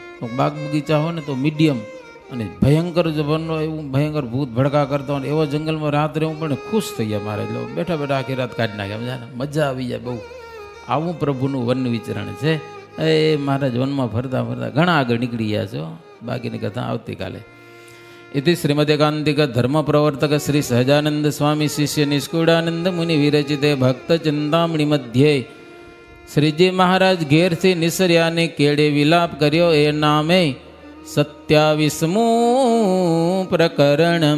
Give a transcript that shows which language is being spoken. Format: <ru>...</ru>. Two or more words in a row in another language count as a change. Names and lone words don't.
<gu>બાગ બગીચા હોય ને તો મીડિયમ, અને ભયંકર જબરનો એવું ભયંકર ભૂત ભડકા કરતો હોય એવો જંગલમાં રાત્રે હું પણ ખુશ થઈ ગયા મારે એટલે બેઠા બેઠા આખી રાત કાઢી નાખ્યા સમજાને મજા આવી જાય બહુ. આવું પ્રભુનું વન વિચરણ છે. એ મહારાજ વનમાં ફરતા ફરતા ઘણા આગળ નીકળી ગયા છો. બાકીની કથા આવતીકાલે.</gu> <sa>इति श्रीमदेकांतिक धर्म प्रवर्तक श्री सहजानंद स्वामी शिष्य निष्कुड़ानंद मुनि विरचिते भक्त चिंतामणि मध्ये श्रीजी महाराज</sa> <gu>ઘેર થી નિસર્યા ને કેડે વિલાપ કર્યો એ નામે 27મુ</gu> <sa>प्रकरणम.</sa>